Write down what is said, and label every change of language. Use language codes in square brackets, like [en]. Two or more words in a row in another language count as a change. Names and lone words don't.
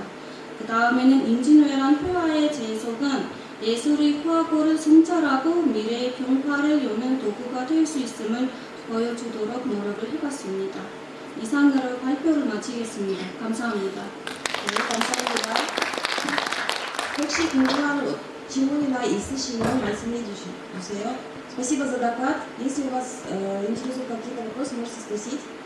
[ko] 그 다음에는 임진왜란 회화의 재해석은 예술의 화고를 성찰하고 미래의 변화를 여는 도구가 될 수 있음을 보여주도록 노력을 해봤습니다. 이상으로 발표를 마치겠습니다. 감사합니다. 네, 감사합니다. 혹시 궁금한 질문이나 있으시면 말씀해 주세요. [ru] Спасибо за доклад. Если у вас интересуют какие-то вопросы, можете спросить.